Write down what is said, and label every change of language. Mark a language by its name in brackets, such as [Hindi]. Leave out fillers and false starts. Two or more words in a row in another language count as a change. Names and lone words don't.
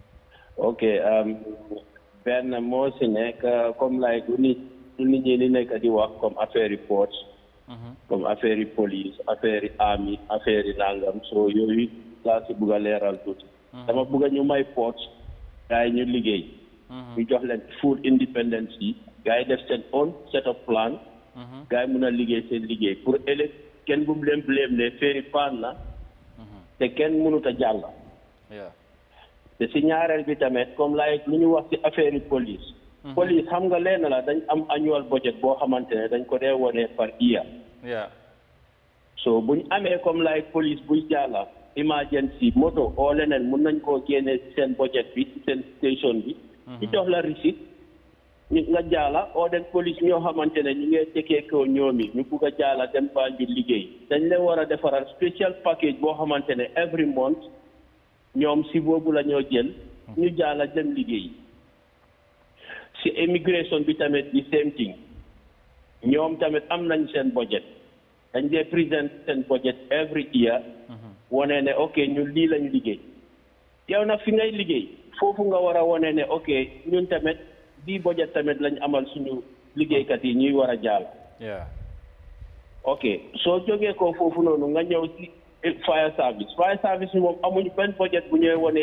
[Wolof] benn moo si nekk comme like nit nit ñi ni nekk di wax [French] comme affaire [Wolof] ports [French] comme affaire police affaire army affaire [Wolof] nangam so yooyu laa si bugg a leeral tuuti dama bugg a ñu may ports gars yi ñu liggéey ñu jox leen [English] full independence [Wolof] yi gars yi def seen [English] own set of plan [Wolof] gars yi mun a liggéey seen liggéey pour ëllëg kenn bu leen blame ne féeri paan na te kenn mënut a jàll te si ñaareel bi tamit comme laay lu ñu wax si affaire police police xam nga leen la dañ am [English] annual budget [Wolof] boo xamante ne dañ ko dee wone [English] par year [Wolof] so buñ amee comme laay police buy jàlla emergency moto oo leneen mun nañ koo génne si seen budget bi si seen station bi ñu jox la receipt ñu nga jaala oo den police ñoo xamante ne ñu ngee tekkee ko ñoomi ñu bugg a jaala dem Banjul liggéey dañ leen war a defaral [English] special package [Wolof] boo xamante ne [English] every month [Wolof] ñoom si boobu la ñoo jël ñu jaala dem liggéey si immigration bi tamit di [English] same thing [Wolof] ñoom tamit am nañ seen budget dañ dee present seen budget [English] every year [Wolof] wane ne ok ñun lii lañ liggéey yow nag fi ngay liggéey foofu nga war a wane ne ok ñun tamit bii budget tamit lañ amal suñu liggéeykat yi ñuy war a jaal ok soo jógee ko foofu noonu nga ñëw si [English] fire service [Wolof] bi moom amuñu benn budget bu ñëwee wane